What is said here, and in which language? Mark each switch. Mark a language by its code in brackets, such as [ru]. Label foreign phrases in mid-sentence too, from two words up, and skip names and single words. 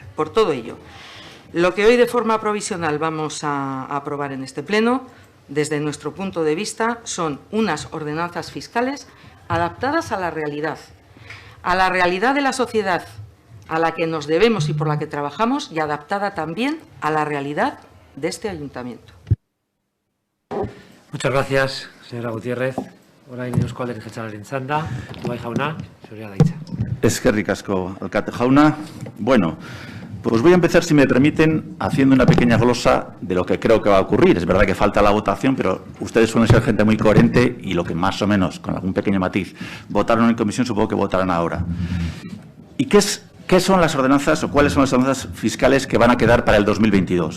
[es] Por todo ello, lo que hoy de forma provisional vamos a aprobar en este pleno, desde nuestro punto de vista, son unas ordenanzas fiscales adaptadas a la realidad de la sociedad a la que nos debemos y por la que trabajamos, y adaptada también a la realidad de este ayuntamiento. Muchas gracias, señora Gutiérrez. [eu] Orain eusko alderdi jeltzalearen txanda, Bai jauna, zurea da hitza. Eskerrik asko, alkate jauna. [es] Bueno, pues voy a empezar, si me permiten, haciendo una pequeña glosa de lo que creo que va a ocurrir. Es verdad que falta la votación, pero ustedes suelen ser gente muy coherente, y lo que más o menos, con algún pequeño matiz, votaron en comisión, supongo que votarán ahora. ¿Y qué son las ordenanzas, o cuáles son las ordenanzas fiscales que van a quedar para el 2022?